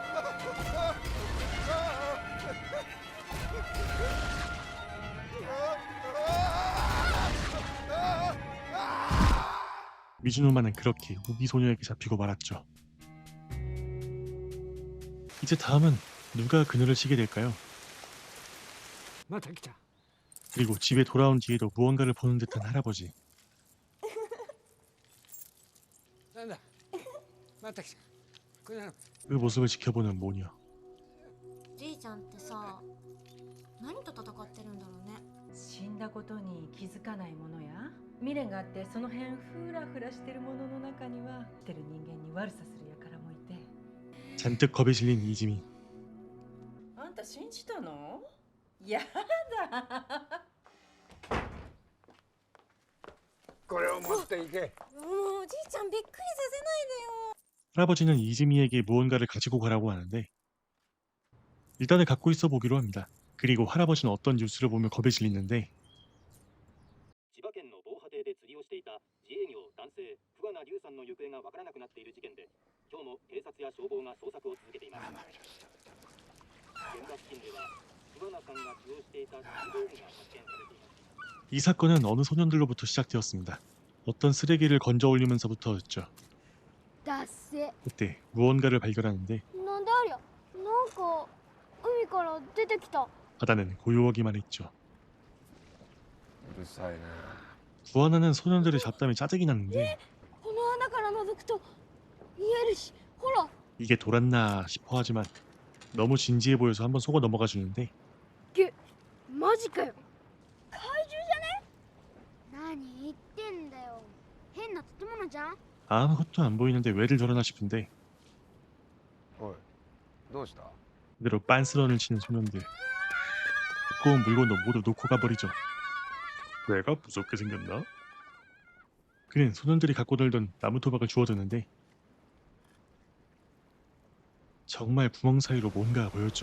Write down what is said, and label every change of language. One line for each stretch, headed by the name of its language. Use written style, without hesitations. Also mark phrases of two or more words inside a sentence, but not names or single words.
Korean: 미즈노마는 그렇게 우기 소녀에게 잡히고 말았죠. 이제 다음은 누가 그녀를 치게 될까요?
Japanese: また来た。
Korean: 그리고 집에 돌아온 뒤에도 무언가를 보는 듯한 할아버지.
Japanese: なんだ。また来た。これなの。
Korean: 그 모습을 지켜보는 모녀.
Japanese: じいちゃんってさ、何と戦ってるんだろうね。死んだことに気づかないものや未練があってその辺フラフラしてるものの中には生きてる人間に悪さする輩もいて
Korean: 잔뜩 겁에 질린 이지미.
Japanese: あんた信じたのやだこれを持っていけ。もうおじいちゃんびっくりさせないでよ。
Korean: 할아버지는 이즈미에게 무언가를 가지고 가라고 하는데 일단은 갖고 있어 보기로 합니다. 그리고 할아버지는 어떤 뉴스를 보며 겁에 질리는데
Japanese: 千葉県の防波堤で釣りをしていた自営業男性桑名龍さんの行方がわからなくなっている事件で、今日も警察や消防が捜索を続けています。現場付近では桑名さんが使用していた水道具が発見されています。
Korean: 이 사건은 어느 소년들로부터 시작되었습니다. 어떤 쓰레기를 건져 올리면서부터였죠.
Japanese: だっせ。
Korean: 그때 무언가를 발견하는데
Japanese: なんでありゃ。なんか海から出てきた。
Korean: 바다는 고요하기만 했죠.
Japanese: うるさいね。
Korean: 구하나는 소년들의 잡담이 짜증이 났는데
Japanese: この穴から覗くと見えるし、ほら。
Korean: 이게 돌았나 싶어 하지만 너무 진지해 보여서 한번 속아 넘어가 주는데
Japanese: マジかよ。怪獣じゃね？何言ってんだよ。変な建物じゃん。
Korean: 아무것도 안 보이는데 왜들 저러나 싶은데
Japanese: おい、どうした？
Korean: 그대로 빤스런을 치는 소년들. 두꺼운 물건도 모두 놓고 가버리죠. 내가 무섭게 생겼나? 그는 소년들이 갖고 놀던 나무 토막을 주워드는데 정말 구멍 사이로 뭔가 보였죠.